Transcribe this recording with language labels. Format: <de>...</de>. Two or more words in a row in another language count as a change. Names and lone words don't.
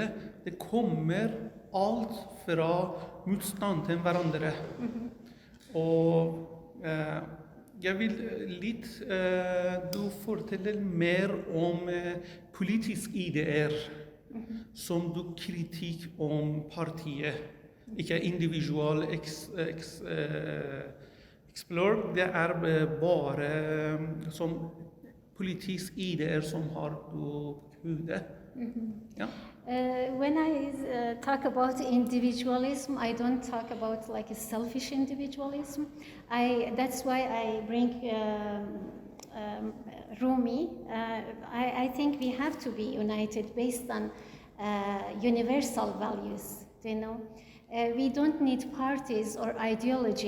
<no>Det kommer alt fra motstand til hverandre. Og jeg vil litt du forteller mer om politiske ideer som du kritikk om partiet.</no> <en>Ikke individual explore,</en> <no>det bare som politiske ideer som har du hodet. Ja.</no> <en>When I talk about individualism, I don't talk about like a selfish individualism. That's why I bring Rumi. I think we have to be united based on universal values, we don't need parties or ideology.</en>